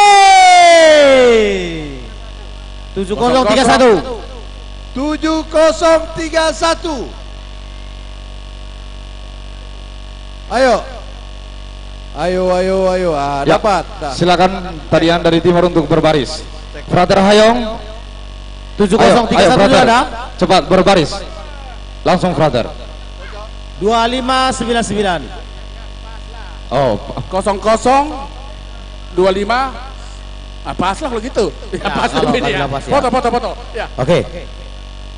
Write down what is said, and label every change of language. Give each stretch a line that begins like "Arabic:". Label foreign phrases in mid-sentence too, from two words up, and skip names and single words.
Indonesian: yeay 7031 7031 ayo Ya, dapat silakan tarian dari timur untuk berbaris. Frater Hayong 7031 frater. ada Cepat berbaris. Langsung frater. 2599 Oh, 0025 pas lah kalau gitu ya, pas kalau lebih kali ya. lepas ya.